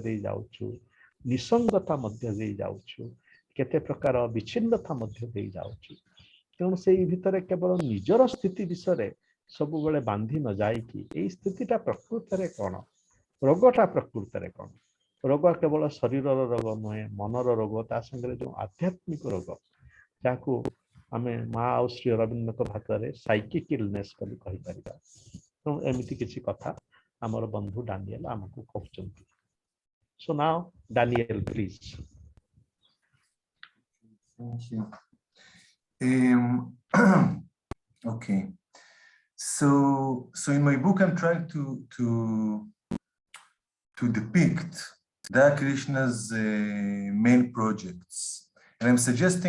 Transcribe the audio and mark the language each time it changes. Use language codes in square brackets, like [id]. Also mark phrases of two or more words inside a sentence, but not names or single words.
[or] ଦେଇ ଯାଉଛୁ, ନିସଙ୍ଗତା ମଧ୍ୟ ଦେଇ ଯାଉଛୁ, କେତେ ପ୍ରକାର ବିଚ୍ଛିନ୍ନତା ମଧ୍ୟ ଦେଇ ଯାଉଛୁ, ତେଣୁ ସେଇ ଭିତରେ କେବଳ ନିଜର ସ୍ଥିତି ବିଷୟରେ ସବୁବେଳେ ବାନ୍ଧି ନ ଯାଇକି ଏଇ ସ୍ଥିତିଟା ପ୍ରକୃତରେ କ'ଣ, ରୋଗଟା ପ୍ରକୃତରେ କ'ଣ, ରୋଗ କେବଳ ଶରୀରର ରୋଗ ନୁହେଁ, ମନର ରୋଗ, ତା ସାଙ୍ଗରେ ଯେଉଁ ଆଧ୍ୟାତ୍ମିକ ରୋଗ ଯାହାକୁ ଆମେ ମା ଆଉ ଶ୍ରୀ ଅରବିନ୍ଦଙ୍କ ଭାଷାରେ [en] psychic illness [or] ବୋଲି କହିପାରିବା। ତେଣୁ ଏମିତି କିଛି କଥା ଆମର ବନ୍ଧୁ ଡାନିଏଲ ଆମକୁ କହୁଛନ୍ତି। [en] So now Daniel, please. Thank you. Okay. So in my book, I'm trying to depict Daya Krishna's main projects, and I'm suggesting